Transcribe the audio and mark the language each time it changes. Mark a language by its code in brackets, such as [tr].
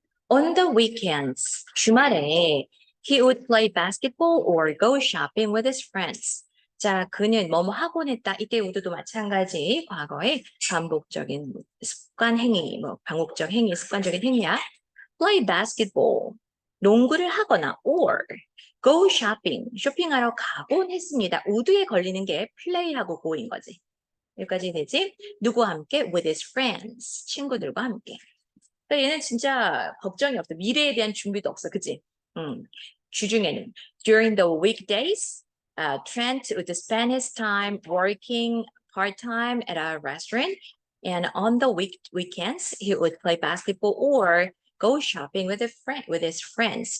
[en] On the weekends, 주말에 he would play basketball or go shopping with his friends. [ko] 자, 그는 뭐뭐 하곤 했다. 이때 우드도 마찬가지 과거의 반복적인 습관 행위, 반복적 행위, 습관적인 행위야. [en] play basketball, [ko] 농구를 하거나 [en] or go shopping, [ko] 쇼핑하러 가곤 했습니다. 우드에 걸리는 게 play하고 go인 거지. 여기까지 되지? 누구와 함께? [en] with his friends, [ko] 친구들과 함께. 그러니까 얘는 진짜 걱정이 없어. 미래에 대한 준비도 없어. 그치? [en] 주중에는 during the weekdays, Trent would spend his time working part-time at a restaurant, and on the weekends, he would play basketball or go shopping with his friends.